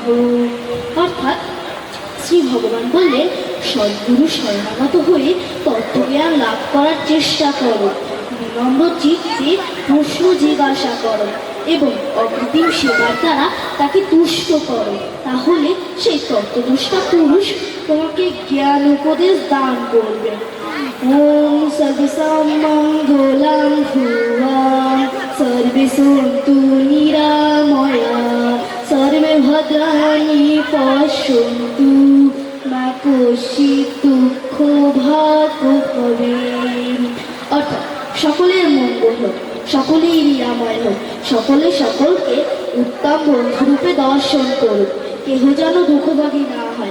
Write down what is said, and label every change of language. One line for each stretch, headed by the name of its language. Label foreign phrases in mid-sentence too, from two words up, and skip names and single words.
Bangla: অর্থাৎ শ্রী ভগবান বললেন, সদ্গুরু শরণাগত হয়ে তত্ত্বজ্ঞান লাভ করার চেষ্টা করো, বিনম্র চিত্তে প্রশ্ন জিজ্ঞাসা করো এবং অকৃত্রিম সেবার দ্বারা তাকে তুষ্ট করো, তাহলে সেই তত্ত্বদুষ্টা পুরুষ তোমাকে জ্ঞান উপদেশ দান করবে।
Sanskrit: ওম সর্বসম মঙ্গলাং ভুয়াং সর্বে সন্তু নিরাময়া সর্বে ভদ্রাণি পশ্যন্তু মা কশ্চিৎ দুঃখ ভাগ ভবেৎ।
Bangla: অর্থাৎ সকলের মঙ্গল হোক, সকলেই নিরাময় হোক, সকলে সকলকে উত্তম বন্ধুরূপে দর্শন করুক, কেহ যেন দুঃখভাগী না হয়।